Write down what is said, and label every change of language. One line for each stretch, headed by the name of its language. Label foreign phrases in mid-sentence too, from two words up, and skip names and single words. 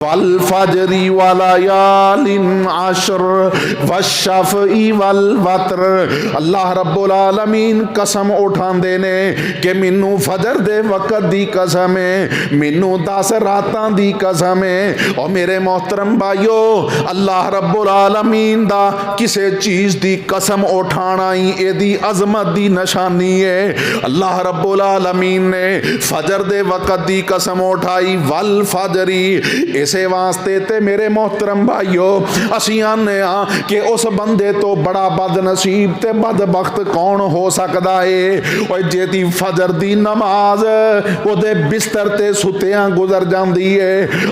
Arabic: والفجر وليال عشر والشفع والوتر. الله رب العالمين
Punjabi: قسم اٹھاندے نے کہ مینوں فجر دے وقت دی قسم ہے، مینوں 10 راتاں دی قسم ہے. اور میرے محترم بھائیو,
Arabic: الله رب العالمين
Punjabi: دا کسی چیز دی قسم اٹھانا ہی ایدی عظمت دی نشانی ہے.
Arabic: الله رب العالمين
Punjabi: نے فجر دے وقت دی قسم اٹھائی,
Arabic: والفجر.
Punjabi: ایسے واسطے تے میرے محترم بھائیوں اسی آنے کہ اس بندے توں بڑا بدنصیب تے بدبخت کون ہو سکتا ہے اور جیدی فجر دی نماز اودے بستر تے ستیاں گزر جاتی ہے.